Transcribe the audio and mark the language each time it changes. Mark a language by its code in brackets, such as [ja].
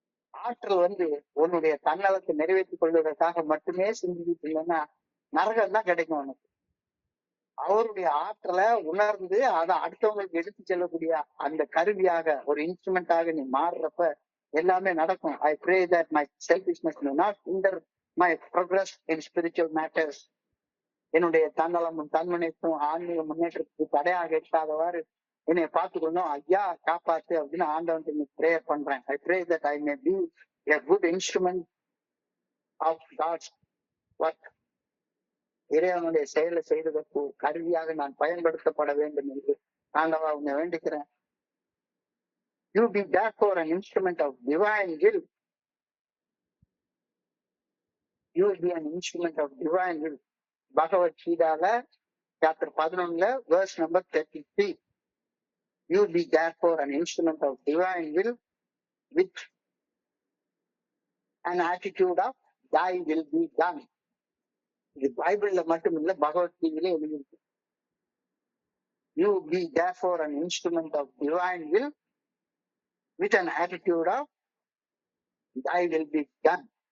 [ta] ஆற்றல் உன்னுடைய தன்னலத்தை நிறைவேற்றிக் கொள்வதற்காக மட்டுமே சிந்திக்கிட்டு இல்லைன்னா நரகம் தான் கிடைக்கும் உனக்கு. அவருடைய ஆற்றலை உணர்ந்து அதை அடுத்தவங்களுக்கு எடுத்து செல்லக்கூடிய அந்த கருவியாக ஒரு இன்ஸ்ட்ருமெண்டாக நீ மாறுறப்ப எல்லாமே நடக்கும். [en] I pray that my selfishness may not hinder my progress in spiritual matters. [ta] என்னுடைய தன்னலமும் தன்முனைப்பும் ஆன்மீக முன்னேற்றத்துக்கு தடையாக இருக்காதவாறு என்னை பார்த்துக்கணும். ஐயா காப்பாத்து அப்படின்னு ஆண்டவன் பிரேயர் பண்றேன். [en] I pray that I may be a good instrument of God's work. [ta] இறைவனுடைய செயலை செய்வதற்கு கருவியாக நான் பயன்படுத்தப்பட வேண்டும் என்று ஆண்டவா உன்னை வேண்டிக்கிறேன். [en] You be therefore an instrument of divine will. You be an instrument of divine will. [ta] Bhagavad கீதால chapter [en] 11 verse number 33. You be therefore an instrument of divine will with an attitude of thy will be done. [ta] இது பைபிள்ல மட்டும் இல்ல, பகவத்கீதையில எழுதியிருக்கு. [en] You be therefore an instrument of divine will with an attitude of thy will be done.